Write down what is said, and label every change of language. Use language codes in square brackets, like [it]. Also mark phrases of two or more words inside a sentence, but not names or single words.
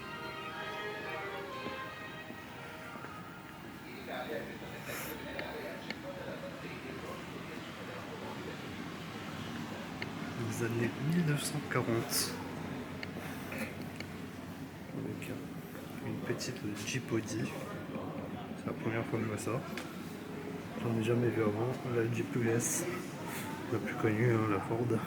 [it] In Italia questa tendenza generale è accentuata dal batteria [fr] Les années 1940 avec une petite Jeep Audi. C'est la première fois que je vois ça. J'en ai jamais vu avant. La Jeep US, la plus connue, hein, la Ford.